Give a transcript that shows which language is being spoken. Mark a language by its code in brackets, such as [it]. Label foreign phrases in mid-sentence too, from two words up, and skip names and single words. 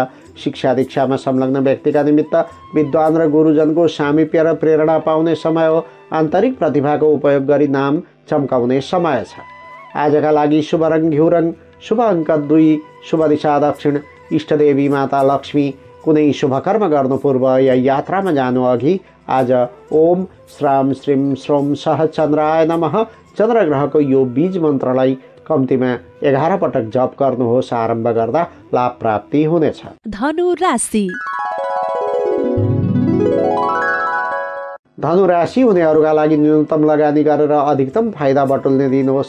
[ne] शिक्षा दीक्षामा संलग्न व्यक्तिका निमित्त विद्वान र गुरुजनको सामिप्य र प्रेरणा पाउने समय हो। आन्तरिक प्रतिभाको उपयोग गरी नाम चम्काउने समय छ। आजका लागि शुभ रङ घिउ रङ, शुभ अङ्क 2, शुभ दिशा दक्षिण, इष्टदेवी माता लक्ष्मी। कुनै शुभ कर्म गर्नु पूर्व या यात्रामा जानु अघि आज [sa] ओम श्राम श्रीम श्रोम सह चन्द्राय नमः [ne] चन्द्र ग्रहको यो बीज मन्त्रलाई कम्तीमा 11 पटक जप गर्नुहोस्। आरम्भ गर्दा लाभ प्राप्ति हुनेछ। धनु राशि। धनु राशि हुनेहरूका लागि न्यूनतम लगानी गरेर अधिकतम फाइदा बटुल्ने दिन हो।